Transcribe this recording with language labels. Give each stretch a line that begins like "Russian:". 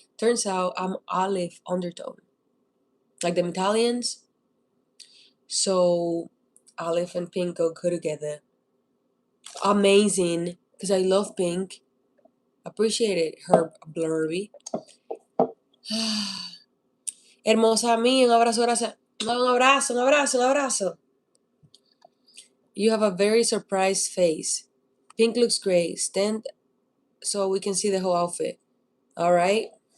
English: Turns out I'm olive undertone, like them Italians. So olive and pink go good together. Amazing, because I love pink. Appreciate it, Herb Blurby.
Spanish: Hermosa mía, un abrazo, gracias. No, un abrazo, un abrazo, un abrazo.
English: You have a very surprised face. Pink looks great. Stand so we can see the whole outfit. All right.